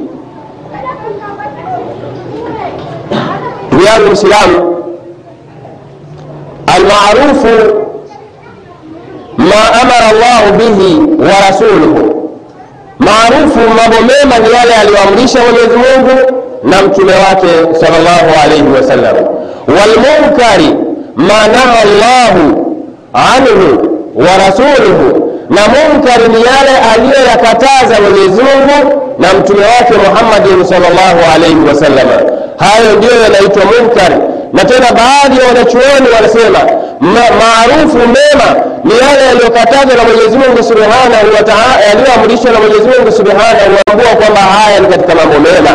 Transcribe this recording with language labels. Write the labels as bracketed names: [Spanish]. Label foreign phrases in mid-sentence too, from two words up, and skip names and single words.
[Swahili] Ya Muislamu, [Arabic] المعروف ما أمر الله به ورسوله, [Swahili] maarufu mambo mema ni yale aliyoamrisha Mwenyezi Mungu na mtume wake [Arabic] صلى الله عليه وسلم. والمنكر ما نهى الله عنه ورسوله, [Swahili] na munkari ni yale aliyoyakataza Mwenyezi Mungu na mtume wake Muhammad [Arabic] صلى الله عليه وسلم. [Swahili] Hayo ndio yanaitwa munkari. Na tena baadhi ya wanachuoni wanasema maarufu mema ni yale yaliyokatazwa na Mwenyezi Mungu [Arabic] سبحانه وتعالى, [Swahili] yaliyoamrishwa na Mwenyezi Mungu [Arabic] سبحانه وتعالى, [Swahili] kwamba haya ni katika mambo mema.